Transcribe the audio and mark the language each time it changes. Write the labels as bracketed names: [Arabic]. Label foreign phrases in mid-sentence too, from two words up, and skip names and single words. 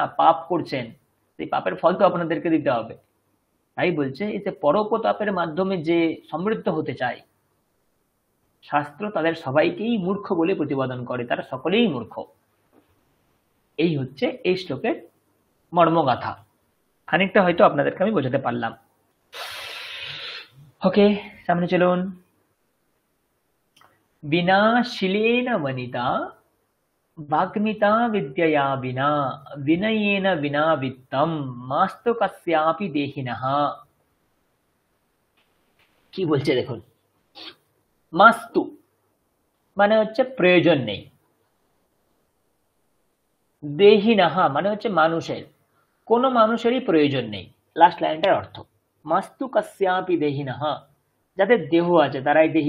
[Bangla] পাপ করছেন, সেই পাপের ফল তো আপনাদেরকে দিতে হবে। তাই বলছে এই যে পরোপতাপের মাধ্যমে যে সমৃদ্ধ হতে চায়, শাস্ত্র তাদের সবাইকেই মূর্খ বলে প্রতিপাদন করে, তারা সকলেই মূর্খ। এই হচ্ছে এই শ্লোকের মর্মগাথা। খানিকটা হয়তো আপনাদেরকে আমি বোঝাতে পারলাম। ওকে, সামনে চলুন। [Sanskrit] বিনা শিলেন বনিতা वाग्मिता विद्यया विना विनयेन विना वित्तम मास्तु कस्यापि देहिनः। [Bangla] কি বলছে দেখুন, মাস্তু মানে হচ্ছে প্রয়োজন নেই, দেহিনः মানে হচ্ছে মানুষের, কোন মানুষেরই প্রয়োজন নেই। লাস্ট লাইনটার অর্থ [Sanskrit] মাস্তু কস্যাপি দেহিনः, [Bangla] যাদের দেহ আছে তারাই দেহি।